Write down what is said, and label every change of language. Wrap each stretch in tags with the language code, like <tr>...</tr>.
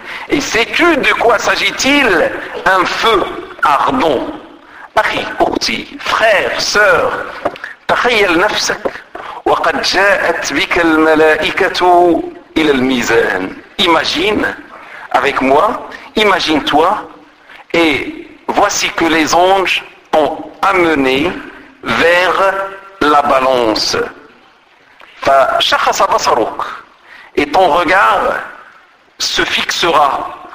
<fr>Et sais-tu de quoi s'agit-il? Un feu ardent.</fr> <ar>أخي أختي فرير سير, تخيل نفسك وقد جاءت بك الملائكة إلى الميزان.</ar> <fr>Imagine avec moi, imagine-toi, et voici que les anges t'ont amené vers la balance.</fr> <ar>فشخص بصرك,</ar> <fr>et ton regard se fixera.</fr>